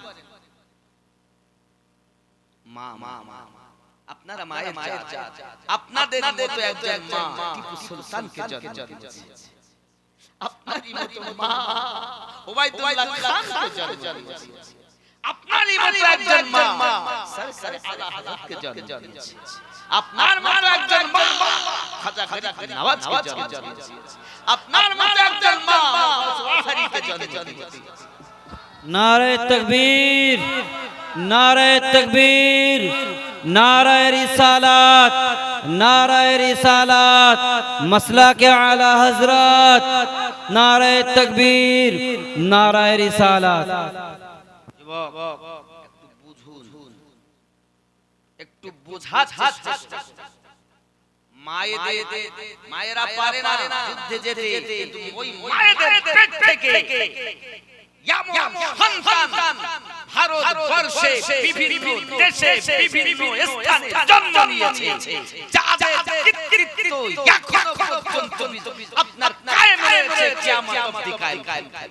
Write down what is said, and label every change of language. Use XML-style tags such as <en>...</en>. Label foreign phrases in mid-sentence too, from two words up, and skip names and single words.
<bn>মা আপনারা মায়ের জাত, আপনাদের মতো একজন মা টিপু সুলতানকে জন্ম দিয়েছে, আপনারই মতো মা ওবায়দুল্লাহ খানকে জন্ম দিয়েছে, আপনারই মতো একজন মা সরকার আলা হযরতকে জন্ম দিয়েছে, আপনার মতো একজন মা খাজা নওয়াজকে জন্ম দিয়েছে, আপনার মতো একজন মা ওয়াহারিকে জন্ম দিয়েছে।</bn> <ur>نعرۂ تکبیر، نعرۂ تکبیر، نعرۂ رسالت، نعرۂ رسالت، مسلک اعلیٰ حضرت, نعرۂ تکبیر، نعرۂ رسالت.</ur> <bn>একটু বোঝার চেষ্টা করুন। মায়েরা পারে না যুদ্ধে যেতে, কিন্তু ওই মায়েদের পেট থেকে এমন সন্তান ভারতবর্ষে বিভিন্ন দেশে বিভিন্ন স্থানে জন্ম নিয়েছে, যাদের কৃতিত্ব এখনো পর্যন্ত আপনার কায়েম রয়েছে কিয়ামত অবধি কায়েম।</bn>